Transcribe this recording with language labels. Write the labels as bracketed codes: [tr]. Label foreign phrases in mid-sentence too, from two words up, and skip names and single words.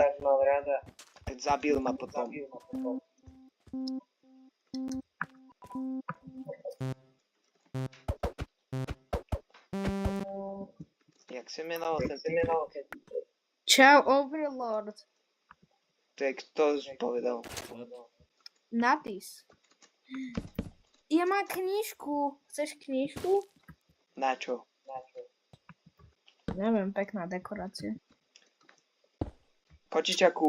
[sk] Teď zabil ma potom. [cs] Jak se jmenoval ten typek? [sk] Čau, Overlord. To je kto povedal? Natis. Ja mám knižku. Chceš knižku? Na čo? Neviem, pekná dekorácia. Kočičaku,